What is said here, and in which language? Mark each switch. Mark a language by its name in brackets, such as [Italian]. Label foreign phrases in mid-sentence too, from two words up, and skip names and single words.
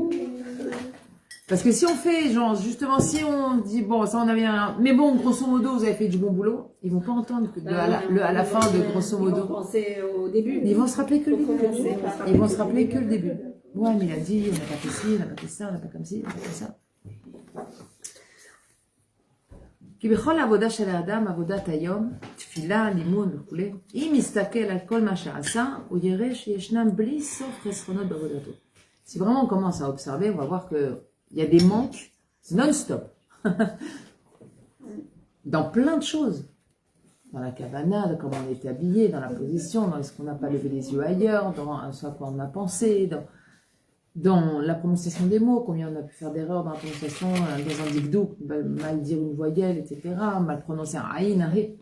[French] Parce que si on fait, genre, justement, si on dit, bon, ça on avait un... Mais bon, grosso modo, vous avez fait du bon boulot, ils vont pas entendre que à la fin de grosso modo. Ils vont penser au début. Mais ils vont se rappeler que le début. commencer par- Ils vont se rappeler que le début. Ouais, mais il a dit, on n'a pas fait ci, on n'a pas fait ça, on n'a pas comme ci, on n'a pas fait ça. [Hebrew] כי בכל העבודה של האדם, עבודת היום, תפילה, לימוד וכו', אם יסתכל על כל מה שעשה, הוא יראה שישנם בלי סוף חסרונות בעבודתו. [French] Si vraiment on commence à observer, on va voir qu'il y a des manques non-stop. Dans plein de choses. Dans la cabana, dans comment on était habillé, dans la position, dans est-ce qu'on n'a pas levé les yeux ailleurs, dans ce à quoi on a pensé, dans la prononciation des mots, combien on a pu faire d'erreurs dans la prononciation, dans un dikdouk, mal dire une voyelle, etc., mal prononcer un aïn, un ré.